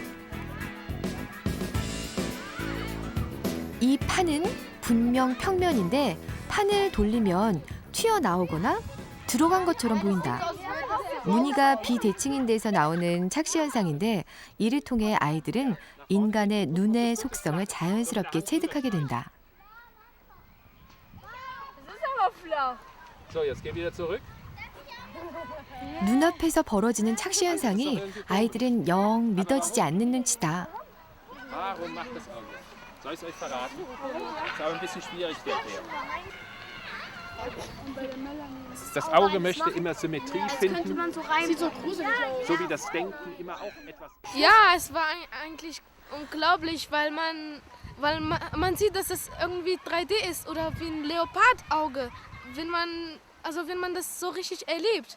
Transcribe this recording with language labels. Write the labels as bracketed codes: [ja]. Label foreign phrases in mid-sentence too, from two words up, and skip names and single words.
[ko] 이 판은 분명 평면인데 판을 돌리면 튀어나오거나 들어간 것처럼 보인다. 무늬가 비대칭인 데서 나오는 착시 현상인데 이를 통해 아이들은 인간의 눈의 속성을 자연스럽게 체득하게 된다. [de] So, jetzt geh wieder zurück. [ko] 눈앞에서 벌어지는 착시 현상이 아이들은 영 믿어지지 않는 눈치다. [de] Warum macht das Auge? Soll ich es euch verraten? Ist aber ein bisschen schwierig zu erklären. Das Auge möchte immer Symmetrie finden, so wie das Denken immer auch etwas. Ja, es war eigentlich unglaublich, weil man sieht, dass es irgendwie 3D ist oder wie ein Leopardauge, wenn man das so richtig erlebt.